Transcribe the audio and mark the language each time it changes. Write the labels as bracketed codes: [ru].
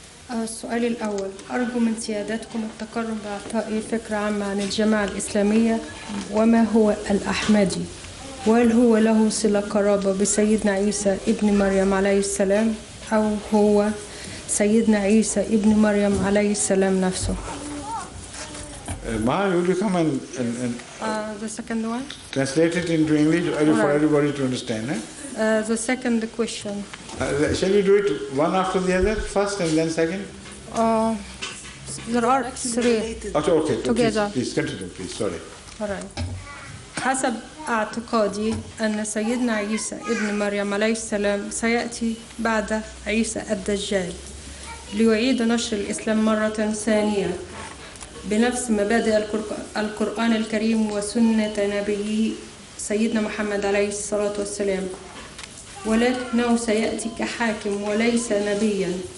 [ar] السؤال الأول: أرجو من سيادتكم التقرب بإعطائي فكرة عامة عن الجماعة الإسلامية، وما هو الأحمدي، وهل هو له صلة قرابة بسيدنا عيسى ابن مريم عليه السلام، أو هو سيدنا عيسى ابن مريم عليه السلام نفسه؟ [en] Ma, will you come and The second one. translate it into English for everybody to understand? The second question. Shall we do it one after the other, first and then second? There are three. Okay, together. Please continue, please. Sorry. Alright. [ar] حسب اعتقادي أن سيدنا عيسى ابن مريم عليه السلام سيأتي بعد عيسى الدجال ليعيد نشر الإسلام مرة ثانية بنفس مبادئ القرآن الكريم وسنة نبيه سيدنا محمد عليه الصلاة والسلام، ولكنه سيأتي كحاكم وليس نبيا.